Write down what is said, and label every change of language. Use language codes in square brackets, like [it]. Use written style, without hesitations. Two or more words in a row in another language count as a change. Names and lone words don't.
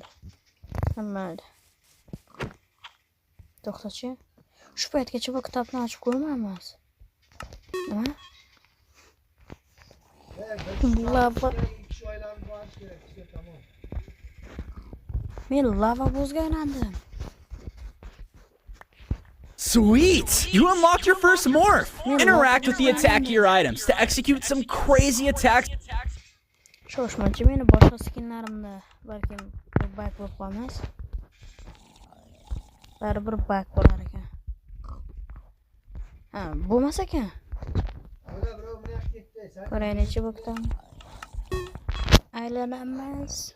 [uz] Hammaydi. To'xtachi. Shu paytgacha bu kitobni ochib ko'rmaymiz. Nima? Lava. Men lava bozga aylandim. [en] Sweet! You unlocked your first morph! Interact with the attack gear items to execute some crazy attacks. [uz] Shoshmachi, meni boshqa skinlarimda balkim bug bo'lib qolmas. Baribir bug bo'lar ekan. Ha, bo'lmas ekan. Ko'raylikchi bu kitob. Aylanamiz.